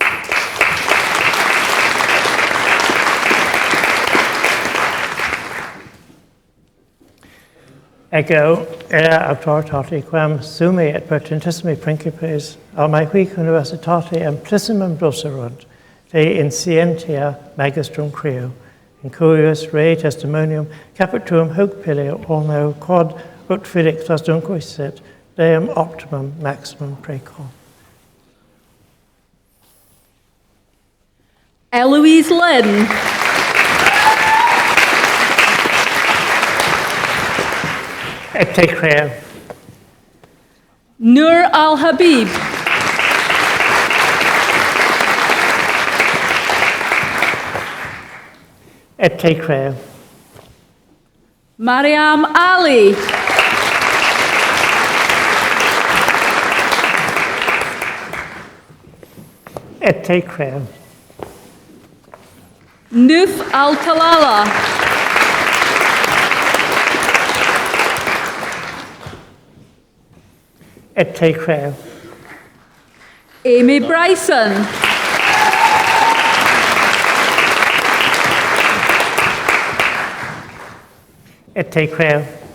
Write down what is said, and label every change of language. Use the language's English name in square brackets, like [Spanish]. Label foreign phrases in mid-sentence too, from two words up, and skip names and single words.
[Latin] Ego auctoritate quam summi et potentissimi principes almae huic universitate amplissimum docerunt de in scientia magistrum creo, in cuius rei testimonium capituum hoc pileo orno quod ut felix fastunque sit, deum optimum maximum precor. Eloise Lynn. Ete Creo. Nur Al Habib. Ete Creo. Mariam Ali. Ete Creo. Nuf Al Talala. Ete Creo. Amy Bryson. Ete Creo.